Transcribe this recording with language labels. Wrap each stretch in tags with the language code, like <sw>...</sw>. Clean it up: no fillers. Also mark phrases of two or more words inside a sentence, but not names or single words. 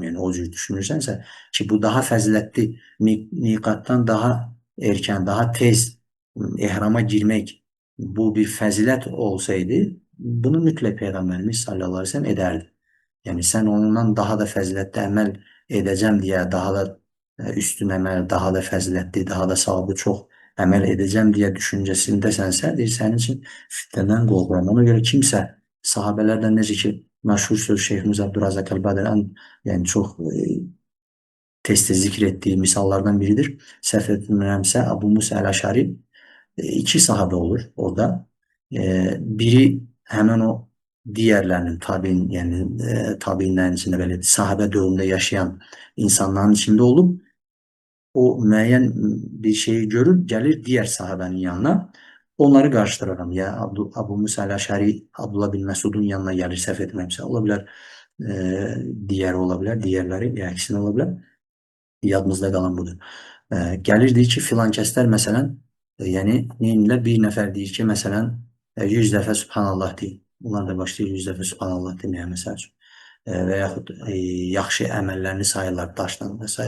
<tr>Yani o cür düşünürsense ki bu daha faziletli mikattan daha erken daha tez ihrama girmek bu bir fazilet olsaydı bunu mütlak Peygamberimiz</tr> <ar>صلى الله عليه وسلم</ar> <tr>ederdi. Yani sen ondan daha da faziletli əməl edeceğim diye daha da üstün əməl, daha da faziletli, daha da savabı çok əməl edeceğim diye</tr> <az>düşüncəsindəsənsə, deyir, sənin için fitnədən qorxuram.</az> <tr>Ona göre kimsə sahabelerden necə ki, məşhur söz Şeyhimiz Abdurrazak Elbadərən, yani çok tez zikr ettiği misallardan biridir.</tr> <az>Səhv etmirəmsə Abu Musa el-Əşari iki sahabe olur orada.</az> <tr>Biri hemen o diğerlerinin tabi'in yani tabi'inlerin içinde böyle sahabe döneminde yaşayan insanların içinde olup o müəyyən bir şeyi görür, gelir diğer sahabenin yanına.</tr> <az>Onları qarşıdıraram.</az> <tr>Ya Abu Musa el-Əşari Abdullah bin Məsudun yanına gelir,</tr> <az>səhv etmirəmsə. Ola bilər, diğeri ola bilər, diğerləri, ya ikisini ola bilər. Yadımızda qalan budur. Gəlir deyir ki, filan kəslər məsələn Yəni neynirlər? Bir nəfər deyir ki, məsələn, 100 dəfə Subhanallah deyir. Bunlar da başlayır 100 dəfə Subhanallah deməyə məsəl üçün. Və yaxud yaxşı əməllərini sayırlar daşla və s.</az>